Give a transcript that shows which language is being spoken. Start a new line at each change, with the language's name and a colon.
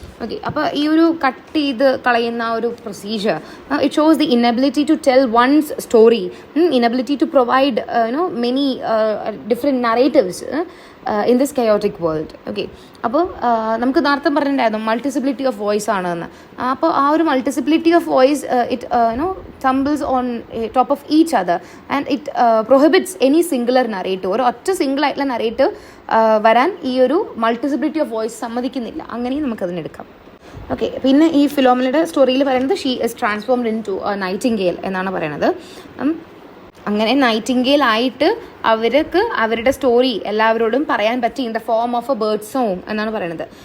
Malayalam: Okay, അപ്പോൾ ഈ ഒരു കട്ട് ചെയ്ത് കളയുന്ന ഒരു procedure
English: It shows the inability to tell one's story, inability to provide many different narratives in this chaotic world.
Malayalam: Okay, അപ്പോൾ നമുക്ക് നേരത്തെ പറഞ്ഞിട്ടുണ്ടായിരുന്നു മൾട്ടിസിപ്ലിറ്റി ഓഫ് വോയിസ് ആണെന്ന്. അപ്പോൾ ആ ഒരു
English: Multiplicity of voice it tumbles on top of each other and it prohibits any singular narrative.
Malayalam: ഒരു ഒറ്റ സിംഗിൾ ആയിട്ടുള്ള നറേറ്റീവ് വരാൻ ഈ ഒരു മൾട്ടിസിപ്ലിറ്റി ഓഫ് വോയിസ് സമ്മതിക്കുന്നില്ല. അങ്ങനെയും നമുക്കതിനെടുക്കാം. ഓക്കെ, പിന്നെ ഈ ഫിലോമിനയുടെ സ്റ്റോറിയിൽ പറയുന്നത്
English: she is transformed into nightingale
Malayalam: എന്നാണ് പറയുന്നത്. അങ്ങനെ നൈറ്റിംഗേൽ ആയിട്ട് അവർക്ക് അവരുടെ സ്റ്റോറി എല്ലാവരോടും പറയാൻ പറ്റി
English: in the form of a bird song
Malayalam: എന്നാണ് പറയുന്നത്.